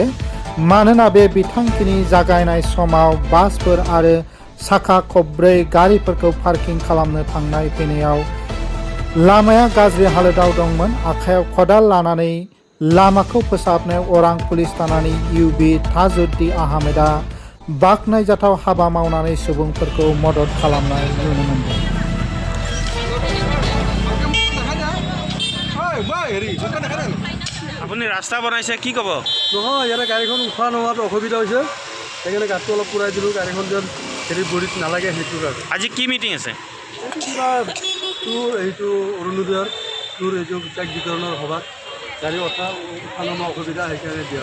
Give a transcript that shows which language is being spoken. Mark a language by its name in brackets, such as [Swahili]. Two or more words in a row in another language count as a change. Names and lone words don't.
[Bodo] मानोना बे बिथांखिनि जागायनाय समाव बासफोर आरो साखा खबब्रै गारिफोरखौ पार्किं खालामनो थांनाय फैनायाव लामाया गाज्रि हालोदाव दंमोन। आखायाव खदाल लानानै लामाखौ फोसाबनायाव अरां पुलिस थानानि इउबि ताजुद्दीन आहमेदा बाखनायजाथाव हाबा मावनानै सुबुंफोरखौ मदद खालामनाय नुनो मोनदों। [Assamese] আপুনি ৰাস্তা বনাইছে কি ক'ব? নহয়, ইয়াতে গাড়ীখন উঠোৱা নোহোৱাটো অসুবিধা হৈছে, সেইকাৰণে গাঁতটো অলপ পুৰাই দিলোঁ, গাড়ীখন যেন হেৰি ভৰিত নালাগে সেইটো কাৰণে। আজি কি মিটিং আছে? এইটো কিবা তোৰ এইটো অৰুণোদয়ৰ তোৰ এইটো চেক বিতৰণৰ সভাত গাড়ী উঠা নমা অসুবিধা সেইকাৰণে দিয়া।